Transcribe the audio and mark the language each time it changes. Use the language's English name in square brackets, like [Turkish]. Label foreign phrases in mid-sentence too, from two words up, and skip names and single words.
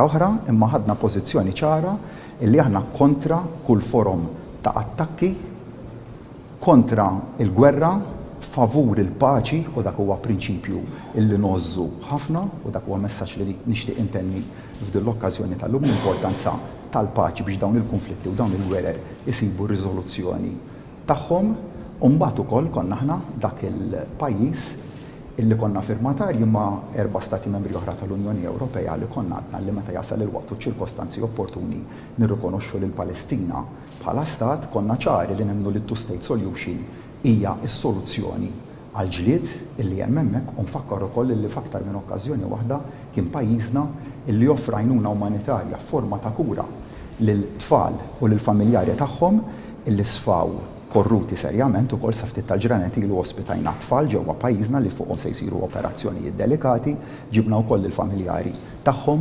[Maltese] oħra, imma ħadna pożizzjoni ċara illi aħna kontra kull forum ta' attakki, kontra il-gwerra, favur il-paċi u dak huwa prinċipju illi nożżu ħafna u dak huwa messaġġ li nixtieq intenni f'din l-okkażjoni tal-lum l-importanza tal-paċi biex dawn il-konflitti u dawn il-gwerer isibu riżoluzzjoni tagħhom u mbagħad ukoll konna aħna dak il-pajjiż illi konna firmatarji ma' 4 stati membri oħra tal-Unjoni Ewropea li konna għadna li meta jasal il-waqt u ċirkostanzi opportuni nirrikonoxxu lil Palestina bħala stat konna ċari li nemmnu li [English] two-state solution [Maltese] hija s-soluzzjoni għal ġlied illi hemm hemmhekk u nfakkar ukoll li f'aktar minn okkażjoni waħda kien pajjiżna illi joffra għajnuna umanitarja f'forma ta' kura lil tfal u lil familjari tagħhom illi sfaw korruti serjament ukoll sa ftit tal-ġranet ilu ospitajna tfal ġewwa pajjiżna li fuqhom se jsiru operazzjonijiet delikati, ġibna wkoll il-familjari tagħhom,